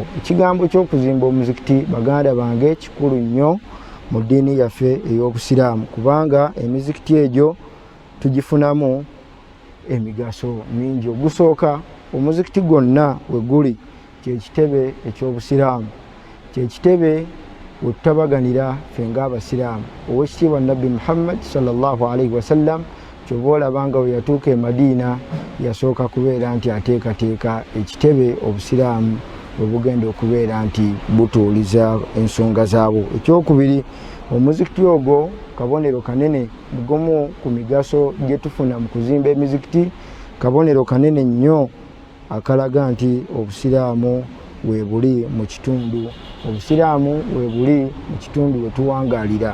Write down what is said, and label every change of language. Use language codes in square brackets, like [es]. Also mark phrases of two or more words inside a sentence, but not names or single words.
[lg] Ekigambo ky'okuzimba omuzikiti baganda bange kikulu nnyo mu ddiini yaffe ey'Obusiraamu, kubanga emizikiti egyo tugifunamu emigaso mingi. Ogusooka, omuzikiti gwonna we guli kyekitebe eky'Obusiraamu, kyekitebe wetutabaganira ffe ng'abasiraamu. Owekitiibwa Nabbi Muhammad [ar] صلى الله عليه وسلم [lg] kyova olabanga we yatuuka e Madiina yasooka kubeera nti ateekateeka ekitebe obusiraamu we bugenda okubeera nti butuuliza ensonga zaabwo. Ekyokubiri, omuzikiti ogwo kabonero kanene mugumu ku migaso gye tufuna mu kuzimba emizikiti, kabonero kanene nnyo akalaga nti obusiraamu we buli mu kitundu, obusiraamu we buli mu kitundu we tuwangaalira.